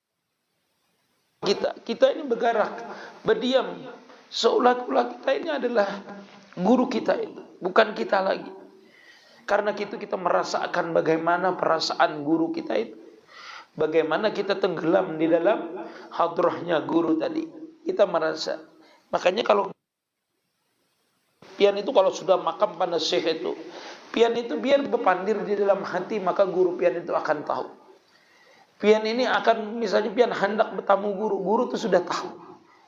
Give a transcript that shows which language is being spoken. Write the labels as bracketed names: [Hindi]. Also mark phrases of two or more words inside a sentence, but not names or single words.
[Indonesian] Kita ini bergerak, berdiam, seolah-olah kita ini adalah guru kita itu, bukan kita lagi. Karena itu kita merasakan bagaimana perasaan guru kita itu, bagaimana kita tenggelam di dalam hadrahnya guru tadi. Kita merasa. [Banjar] Makanya kalau pian itu kalau sudah makam pada syekh itu, pian itu biar berpandir di dalam hati, maka guru pian itu akan tahu. Pian ini akan misalnya pian hendak bertamu guru, guru itu sudah tahu.